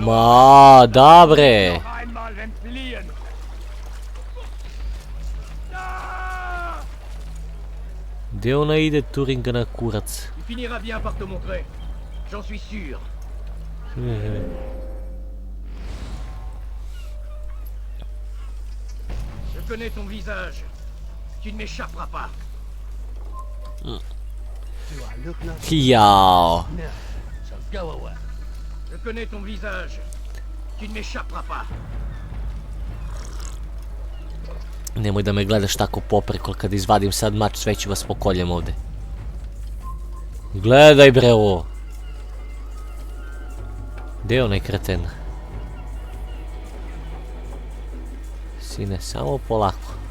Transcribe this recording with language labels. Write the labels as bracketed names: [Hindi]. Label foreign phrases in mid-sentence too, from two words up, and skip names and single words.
[Serbian] Ma, da bre. [German] Noch einmal entfliehen. Ah! [Serbian] Gdje ona ide Turinga na kurac? [French] Il finira bien par te montrer. J'en suis sûr. Je connais ton visage. Tu ne m'échapperas pas. [Serbian] Jao. [English] So go away. [French] Je connais ton visage. Tu ne m'échapperas pas. [Serbian] Nemoj da me gledaš tako popreko, kad izvadim sad mač, sve ću vas pokoljem ovde. Gledaj bre ovo. Gdje je onaj kreten? Sine, samo polako.